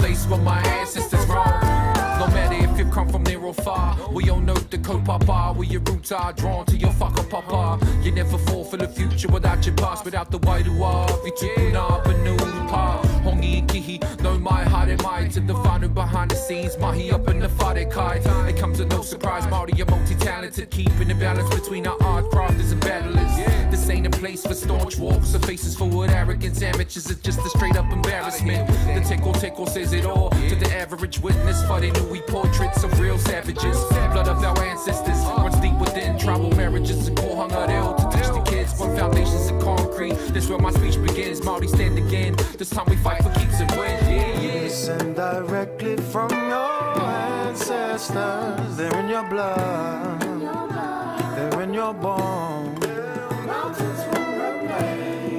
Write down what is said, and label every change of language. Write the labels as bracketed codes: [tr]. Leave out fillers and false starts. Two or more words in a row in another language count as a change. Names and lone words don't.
[en] where my ancestors roam. No matter if you come from near or far, we all know the kaupapa, where your roots are drawn to your whakapapa. You never fall for the future without your past, without the wairua. Vitupuna, Panupa, Hongi and Kihi, [mi] no mai haere mai [en] to the whānau behind the scenes, mahi up in the [mi] whare kai. [en] It comes as no surprise, Māori are multi-talented, keeping the balance between our art crafters and battlers. This ain't a place for staunch walks or faces forward arrogance. Amateurs is just a straight up embarrassment. The teko says it all to the average witness, for they knew we portraits of real savages. Blood of our ancestors runs deep within tribal marriages and [mi] kohanga reo [en] to teach the kids what foundations of concrete. This where my speech begins. Māori stand again. This time we fight for keeps and win. Yeah. Listen directly from your ancestors. They're in your blood. They're in your bones. Mountains will remain.